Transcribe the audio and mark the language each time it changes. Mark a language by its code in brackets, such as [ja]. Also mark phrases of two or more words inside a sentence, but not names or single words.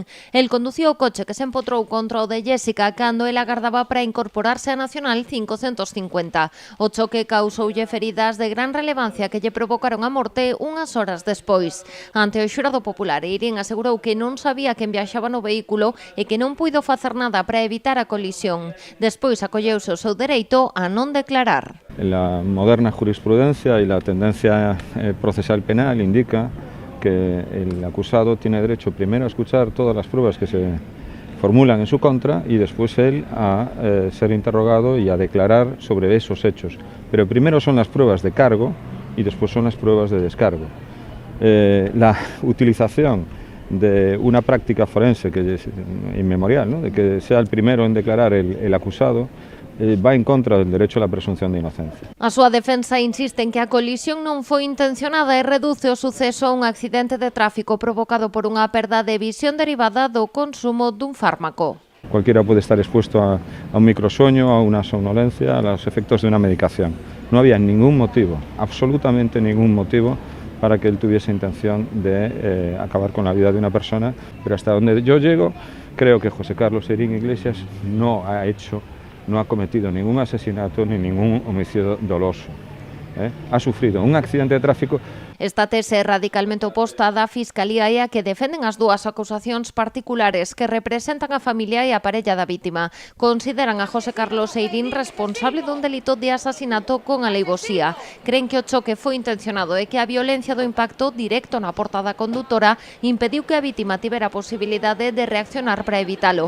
[gl] El conduciu o coche que se empotrou contra o de Jéssica cando el agardaba para incorporarse a Nacional 550. O choque causoulle feridas de gran relevancia que lle provocaron a morte unhas horas despois. Ante o xurado popular, Seirín asegurou que non sabía quen viaxaba no vehículo e que non puido facer nada para evitar a colisión. Despois acolleuse o seu dereito a non declarar. [es] La moderna jurisprudencia y la tendencia procesal penal indica que el acusado tiene derecho primero a escuchar todas las pruebas que se formulan en su contra y después él a ser interrogado y a declarar sobre esos hechos. Pero primero son las pruebas de cargo y después son las pruebas de descargo. La utilización de una práctica forense que es inmemorial, ¿no? De que sea el primero en declarar el acusado, va en contra del derecho a la presunción de inocencia. [gl] A súa defensa insiste en que a colisión non foi intencionada e reduce o suceso a un accidente de tráfico provocado por unha perda de visión derivada do consumo dun fármaco. [es] Cualquiera puede estar expuesto a un microsueño, a una somnolencia, a los efectos de una medicación. No había ningún motivo, absolutamente ningún motivo, para que él tuviese intención de acabar con la vida de una persona, pero hasta donde yo llego, creo que José Carlos Seirín Iglesias no ha cometido ningún asesinato ni ningún homicidio doloso. Ha sufrido un accidente de tráfico. [gl] Esta tese é radicalmente oposta da Fiscalía e a que defenden as dúas acusacións particulares que representan a familia e a parella da vítima. Consideran a José Carlos Seirín responsable dun delito de asasinato con aleivosía. Creen que o choque foi intencionado e que a violencia do impacto directo na portada condutora impediu que a vítima tivera a posibilidade de reaccionar para evitalo.